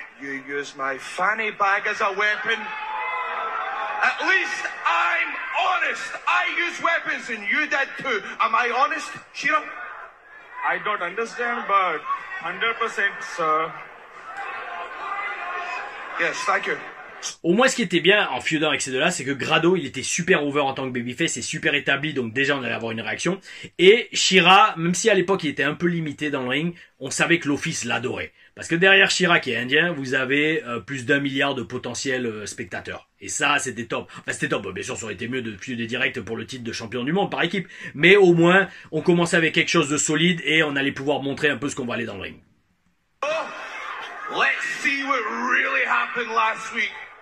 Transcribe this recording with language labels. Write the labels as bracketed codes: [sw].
[en] You used my fanny bag as a weapon. At least I'm honest. I use weapons and you did too. Am I honest, Shira? I don't understand, but 100%, sir. Yes, thank you. [fr] Au moins, ce qui était bien en feudant avec ces deux-là, c'est que Grado, il était super over en tant que babyface et super établi, donc déjà on allait avoir une réaction. Et Shira, même si à l'époque il était un peu limité dans le ring, on savait que l'office l'adorait. Parce que derrière Shira, qui est indien, vous avez plus d'1 milliard de potentiels spectateurs. Et ça, c'était top. Enfin, c'était top. Bien sûr, ça aurait été mieux de feud des directs pour le titre de champion du monde par équipe. Mais au moins, on commençait avec quelque chose de solide et on allait pouvoir montrer un peu ce qu'on va aller dans le ring. [en] Oh, let's see what really happened last week.